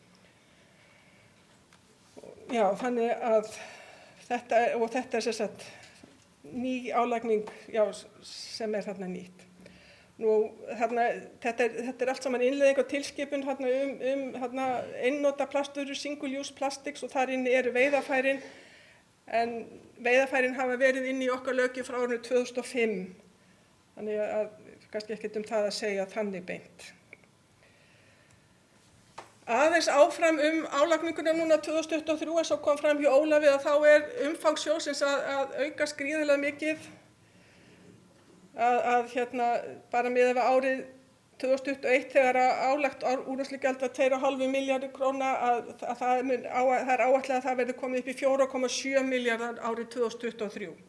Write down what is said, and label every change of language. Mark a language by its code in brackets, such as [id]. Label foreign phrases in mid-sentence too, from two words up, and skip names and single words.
[is] Já, þannig að þetta er sem sagt ný álagning sem er þarna nýtt. Þetta er allt saman innleiðing á tilskipun einnota plastvörur, [en] single use plastics [is] og þar inni eru veiðarfærin. En veiðarfærin hafa verið inn í okkar löggjöf frá árinu 2005, þannig að kannski ekkert það að segja þannig beint. Aðeins áfram álagninguna núna 2023, eins og kom fram hjá Ólafi, að þá er umfang sjóðsins að aukast gríðarlega mikið, bara miðað við árið 2021 þegar álagt úrvinnslugjald var 2,5 milljarðar króna það er áætlað að það verði komið upp í 4,7 milljarðar árið 2023.